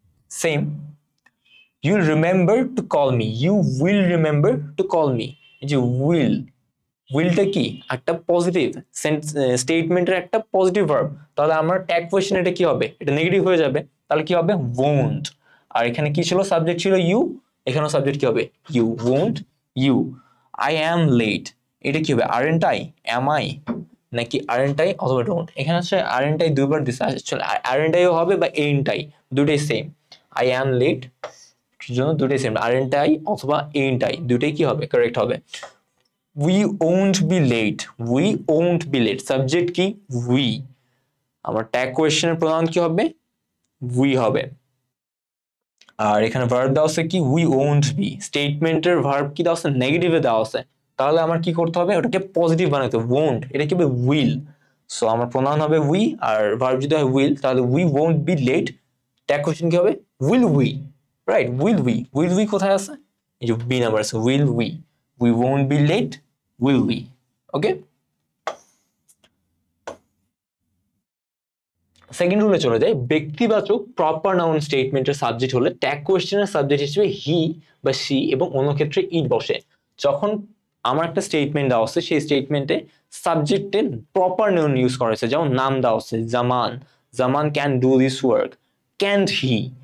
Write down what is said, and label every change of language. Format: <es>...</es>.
<en>same, you remember to call me, you will remember to call me,</en> <bn>এই যে</bn> <en>will,</en> <bn>উইলটা কি? একটা positive স্টেটমেন্টের একটা পজিটিভ ভার্ব, তাহলে আমার ট্যাগ কোয়েশ্চেন এটা কি হবে? এটা নেগেটিভ হয়ে যাবে, তাহলে কি হবে? won't। আর এখানে কি ছিল? সাবজেক্ট ছিল ইউ, এখানেও সাবজেক্ট কি হবে?</bn> <en>You, won't you. I am late,</en> <bn>এটা কি হবে?</bn> <en>aren't I, am I,</en> <bn>নাকি</bn> <en>aren't I</en> <bn>অথবা</bn> <en>don't?</en> <bn>এখানে হচ্ছে</bn> <en>aren't I</en> <bn>দুইবার দিছে, আসলে aren't I ও হবে বা</bn> <en>ain't I,</en> <bn>দুটোই সেম।</bn> <en>I am late</en> <bn>জন্য দুটোই সেম,</bn> <en>aren't I</en> <bn>অথবা</bn> <en>ain't I</en> <bn>দুটোই কি হবে? কারেক্ট হবে।</bn> <en>we won't be late, we won't be late,</en> <bn>subject কি?</bn> <en>we।</en> <bn>আমার ট্যাগ কোয়েশ্চেনের প্রোনাউন কি হবে? we হবে। আর এখানে ভার্ব দেওয়া আছে কি? we won't be, স্টেটমেন্টের ভার্ব কি দেওয়া আছে? নেগেটিভে দেওয়া আছে, তাহলে আমার কি করতে হবে? ওটাকে পজিটিভ বানাতে হবে, won't, এটা কি হবে? will। সো আমার প্রোনাউন হবে we, আর ভার্ব যদি হয় will, তাহলে</bn> <en>we won't be late,</en> <bn>tag question কি হবে?</bn> <en>will we, right? will we</en> <bn>কোথায় আছে? এই যে বি নাম্বার আছে,</bn> <en>will we won't be late, will we। Okay,</en> <bn>second রুলে চলে যায়, ব্যক্তিবাচক প্রপার নাউন স্টেটমেন্টের সাবজেক্ট হলে ট্যাগ কোয়েশ্চেনের সাবজেক্ট হিসেবে হি বা সি এবং অন্য ক্ষেত্রে ইট বসে। যখন আমার একটা স্টেটমেন্ট দেওয়া আছে, সেই স্টেটমেন্টে সাবজেক্টে প্রপার নাউন ইউজ করা হয়েছে, যেমন নাম দেওয়া আছে জামান,</bn> <en>Zaman can do this work, can't he.</en>